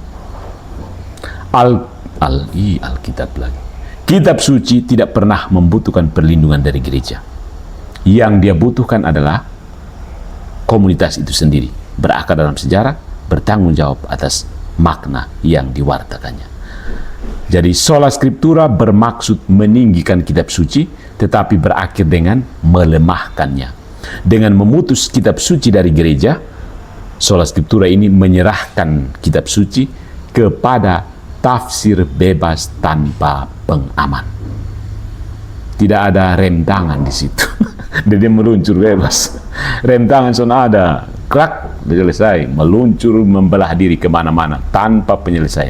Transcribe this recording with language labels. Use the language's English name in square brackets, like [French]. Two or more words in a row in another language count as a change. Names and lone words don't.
[Indonesian] Alkitab lagi. Kitab suci tidak pernah membutuhkan perlindungan dari gereja. Yang dia butuhkan adalah komunitas itu sendiri, berakar dalam sejarah, bertanggung jawab atas makna yang diwartakannya. Jadi [Latin] sola scriptura [Indonesian] bermaksud meninggikan kitab suci, tetapi berakhir dengan melemahkannya. Dengan memutus kitab suci dari gereja, [Latin] sola scriptura [Indonesian] ini menyerahkan kitab suci kepada tafsir bebas tanpa pengaman. Tidak ada rem tangan di situ. Jadi meluncur bebas. Rem tangan sudah ada, krak, selesai, meluncur membelah diri kemana-mana tanpa penyelesaian.